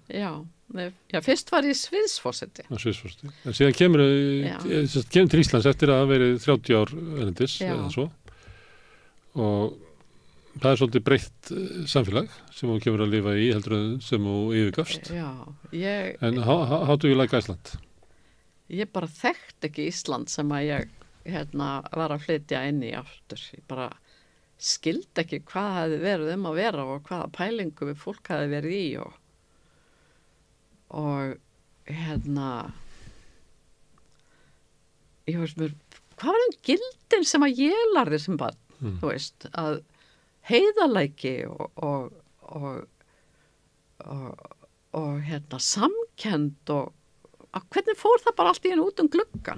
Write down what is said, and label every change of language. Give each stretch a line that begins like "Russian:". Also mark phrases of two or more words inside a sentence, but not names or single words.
Icelandic: Já, fyrst var ég sviðsforseti. Sviðsforseti. En síðan kemur til Íslands eftir að hafa verið 30 ár erlendis eða svo. Og það er svolítið breytt samfélag sem þú kemur að lifa í heldur sem þú yfirgafst. Já,
English: En how do you like Iceland?
Icelandic: Ég bara þekkt ekki Ísland sem að ég var að flytja inn í aftur. Ég bara skildi ekki hvað hefði verið að vera og hvaða pælingu við fólk hefði verið í og ég veist mér, hvað var gildin sem að ég lærði sem barn, þú veist, að heiðarleiki og samkennd og hvernig fór það bara allt í út gluggan?